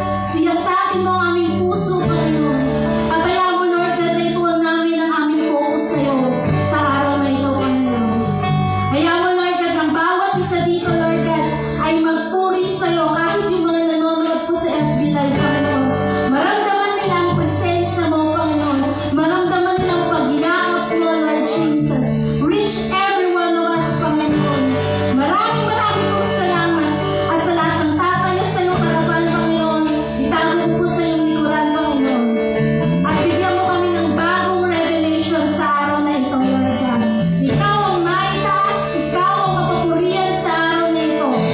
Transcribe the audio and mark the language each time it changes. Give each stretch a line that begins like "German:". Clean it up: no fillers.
Filipino: Siyasatin mo ang aming puso, Panginoon. At kaya mo, Lord God, na ituon namin ang aming focus sa iyo sa araw na ito, Panginoon. Kaya mo, Lord God, ang bawat isa dito, Lord God, ay magpuri sa iyo kahit yung mga nanonood po sa FB Live, Panginoon. Maramdaman nila ang presensya mo, Panginoon. Maramdaman nila ang pagyakap mo, Lord Jesus.
English: Reach every one of us, Panginoon.
Filipino: Maraming pong salamat. At sa lahat ng tatayo sa iyong harapan, Panginoon, itago po sa iyong likuran, Panginoon. At bigyan mo kami ng bagong revelation sa araw na ito, Lord God. Ikaw ang maitaas, ikaw ang mapapurihan sa araw na ito.